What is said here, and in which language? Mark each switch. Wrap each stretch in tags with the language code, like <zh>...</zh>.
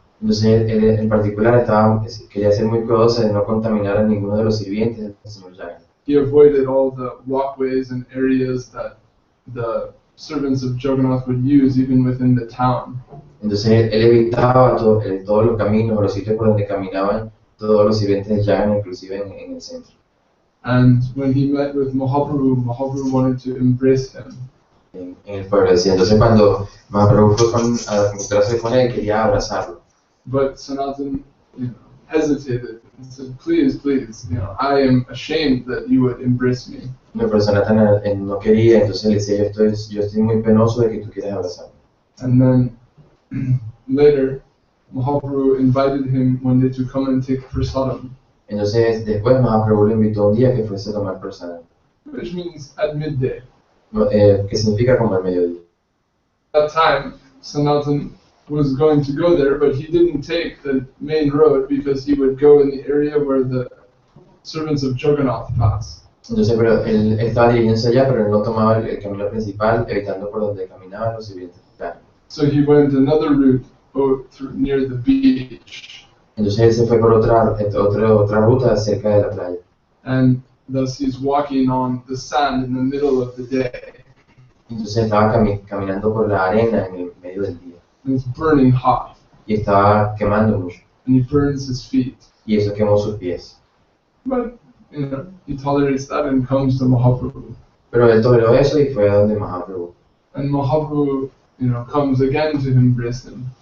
<es>Entonces él en particular quería ser muy cuidadoso de no contaminar a ninguno de los sirvientes del señor Jagannath.</es> <en>he avoided all the walkways and areas that the servants of Jagannath would use even within the town.</en> <es>Entonces él evitaba todos los caminos, los sitios por donde caminaban todos los sirvientes de Jagannath, inclusive en el centro.</es> <en>And when he met with Mahaprabhu, Mahaprabhu wanted to embrace him.</en> <es>En el pueblo decía. Entonces cuando Mahaprabhu fue a encontrarse con él, quería abrazarlo.</es> <en>But Sanatan, hesitated and said, "Please, please, I am ashamed that you would embrace me."</en> <es>Pero Sanatana no quería, entonces le decía, yo estoy muy penoso de que tú quieras abrazarme.</es> <en>And then later, Mahaprabhu invited him one day to come and take prasadam,</en> <es>Entonces después Mahaprabhu le invitó un día que fuese a tomar prasadam,</es> <en>which means at midday.</en> <es>que significa como al mediodía.</es> <en>At that time, Sanatan was going to go there, but he didn't take the main road because he would go in the area where the servants of Jagannath pass.</en> <es>Entonces, pero él estaba dirigiéndose allá, pero él no tomaba el camino principal, evitando por donde caminaban los sirvientes.</es> <en>So he went another route near the beach.</en> <es>Entonces él se fue por otra ruta cerca de la playa.</es> <en>And thus he's walking on the sand in the middle of the day.</en> <es>Entonces estaba caminando por la arena en el medio del día.</es> <en>And it's burning hot.</en> <es>Y estaba quemando mucho.</es> <en>And he burns his feet.</en> <es>Y eso quemó sus pies.</es> <en>But, he tolerates that and comes to Mahaprabhu.</en> <es>Pero él toleró eso y fue a donde Mahaprabhu.</es> <en>And Mahaprabhu, comes again to embrace him.</en>